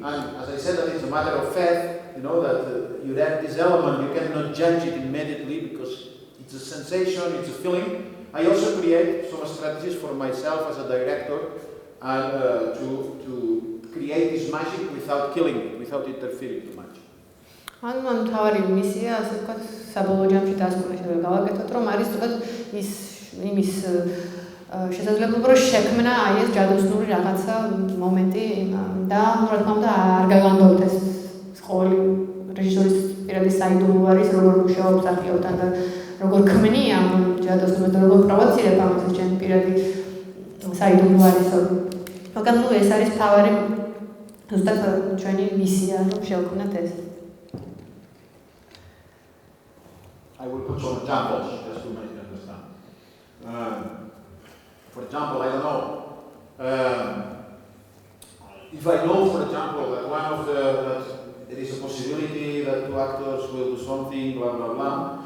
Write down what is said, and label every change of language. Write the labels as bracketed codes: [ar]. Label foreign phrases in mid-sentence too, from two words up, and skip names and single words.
[en] And as I said, that it's a matter of fact, that you have this element, you cannot judge it immediately because it's a sensation, it's a feeling. I also create some strategies for myself as a director and to create this magic without killing it, without interfering too much. [ka] ან თავარი მისია ასე ვთქვათ საბოლოო ჯამში დასკვნით გავაკეთოთ რომ არის თქო ის იმის შესაძლებლობა რომ შექმნა აი ეს ჯადოსნური რაღაცა მომენტი და რა თქმა უნდა არ გაგანდობთ ეს ყოველი რეჟისორის პირადი საიდუმლო არის როგორ მუშაობს აქტიორთან და როგორ ქმნი ამ ჯადოსნურს და როგორ პროვოცირებ ამას ჩემი პირადი საიდუმლო არის მაგრამ ნუ ეს არის თავარი ზუსტად ჩვენი მისია რომ შევქმნათ ეს [en] I will put some examples just to make you understand. For example, I don't know. If I know, for example, that that there is a possibility that two actors will do something, blah blah blah.